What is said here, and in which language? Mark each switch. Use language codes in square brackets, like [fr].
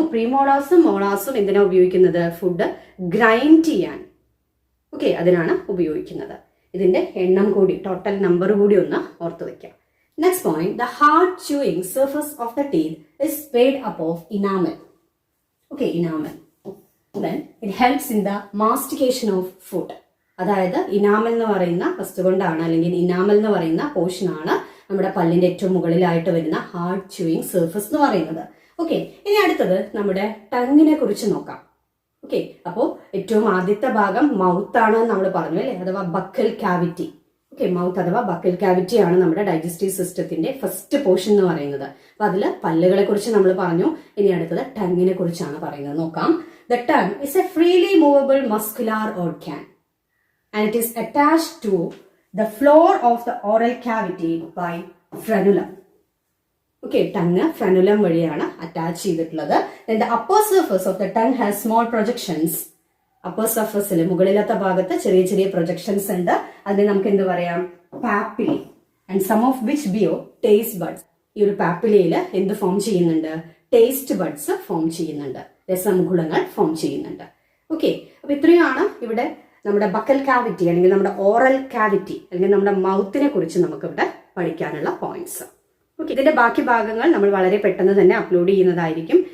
[ml] പ്രീമോളാസും മോളാസും എന്തിനാ ഉപയോഗിക്കുന്നത്? Food grind ചെയ്യാൻ. ഓക്കെ, അതിനാണ് ഉപയോഗിക്കുന്നത്. ഇതിന്റെ എണ്ണം കൂടി, ടോട്ടൽ നമ്പർ കൂടി ഒന്ന് ഓർത്തു വെക്കാം. [en] Next point, the hard chewing surface of the teeth is made up of enamel. Okay, enamel. Then it helps in the mastication of food. [ml] അതായത് ഇനാമൽ എന്ന് പറയുന്ന വസ്തു കൊണ്ടാണ്, അല്ലെങ്കിൽ ഇനാമൽ എന്ന് പറയുന്ന പോർഷൻ ആണ് നമ്മുടെ പല്ലിന്റെ ഏറ്റവും മുകളിലായിട്ട് വരുന്ന ഹാർഡ് ച്യൂയിങ് സർഫസ് എന്ന് പറയുന്നത്. ഓക്കെ, ഇനി അടുത്തത് നമ്മുടെ ടങ്ങിനെ കുറിച്ച് നോക്കാം. ഓക്കെ, അപ്പോ ഏറ്റവും ആദ്യത്തെ ഭാഗം മൗത്ത് ആണ് നമ്മൾ പറഞ്ഞു അല്ലെ, അഥവാ ബക്കൽ കാവിറ്റി. ഓക്കെ, മൗത്ത് അഥവാ ബക്കൽ കാവിറ്റി ആണ് നമ്മുടെ ഡൈജസ്റ്റീവ് സിസ്റ്റത്തിന്റെ ഫസ്റ്റ് പോർഷൻ എന്ന് പറയുന്നത്. അപ്പൊ അതില് പല്ലുകളെ കുറിച്ച് നമ്മൾ പറഞ്ഞു. ഇനി അടുത്തത് ടങ്ങിനെ കുറിച്ചാണ് പറയുന്നത്. നോക്കാം. [en] The tongue is a freely movable muscular organ and it is attached to the floor of the oral cavity by frenulum. [ml] Okay, tongue frenulum വഴിയാണ് അറ്റാച്ച് ചെയ്തിട്ടുള്ളത്. [en] Then the upper surface of the tongue has small projections. [ml] upper surface മുകളിലത്തെ ഭാഗത്ത് ചെറിയ ചെറിയ projections ഉണ്ട്. അതിനെ നമുക്ക് എന്ത് പറയാം? പാപ്പിലി. [en] And some of which bear taste buds. [ml] ഈ ഒരു പാപ്പിലയിൽ എന്ത് ഫോം ചെയ്യുന്നുണ്ട്? ടേസ്റ്റ് ബഡ്സ് ഫോം ചെയ്യുന്നുണ്ട്, രസമുകുളങ്ങൾ ഫോം ചെയ്യുന്നുണ്ട്. ഓക്കെ, അപ്പൊ ഇത്രയാണ് ഇവിടെ നമ്മുടെ ബക്കൽ കാവിറ്റി അല്ലെങ്കിൽ നമ്മുടെ ഓറൽ കാവിറ്റി അല്ലെങ്കിൽ നമ്മുടെ മൗത്തിനെ കുറിച്ച് നമുക്ക് ഇവിടെ പഠിക്കാനുള്ള പോയിന്റ്സ്. ഓക്കെ, ഇതിന്റെ ബാക്കി ഭാഗങ്ങൾ നമ്മൾ വളരെ പെട്ടെന്ന് തന്നെ അപ്ലോഡ് ചെയ്യുന്നതായിരിക്കും.